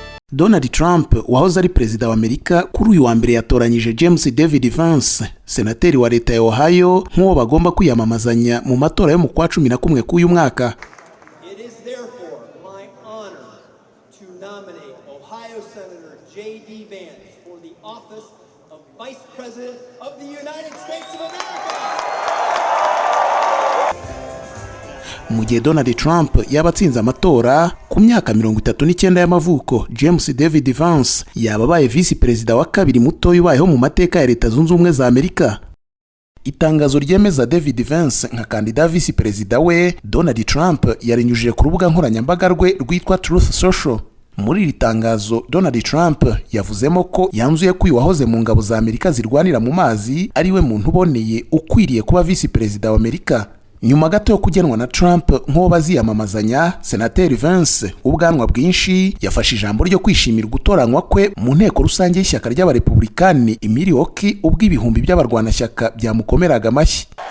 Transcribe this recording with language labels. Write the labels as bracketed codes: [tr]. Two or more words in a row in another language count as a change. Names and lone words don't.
[rw] Donald Trump wahoze ari perezida wa Amerika kuri uyu wa mbere yatoranyije James David Vance, senateri wa leta ya Ohio, nk'uwo bagomba kwiyamamazanya mu matora yo mu kwa 11 k'uyu mwaka. [en] It is therefore my honor to nominate Ohio Senator J.D. Vance for the office of Vice President of the United States of America. [rw] Mu gihe Donald Trump yabatsinze amatora ku myaka 39 y'amavuko, James David Vance yababaye vice perezida wa kabiri muto yubayeho mu mateka ya Leta Zunze Ubumwe za Amerika. Itangazo ryemeza David Vance nka kandida vice perezida we, Donald Trump yarinyujije ku rubuga nkoranyambaga rwe rwitwa Truth Social. Muri iri tangazo, Donald Trump yavuzemo ko yanzuye ko wahoze mu ngabo za Amerika zirwanira mu mazi ari we muntu uboneye ukwiriye kuba vice perezida wa Amerika. Nyuma gato yo kugenwa na Trump nk'uwo baziyamamazanya, senateri Vance ubwanwa bwinshi yafashe ijambo ryo kwishimira gutoranywa kwe mu nteko rusange y'ishyaka ry'abarepublikani i Milwaukee, ubwo ibihumbi by'abarwanashyaka byamukomeraga amashyi.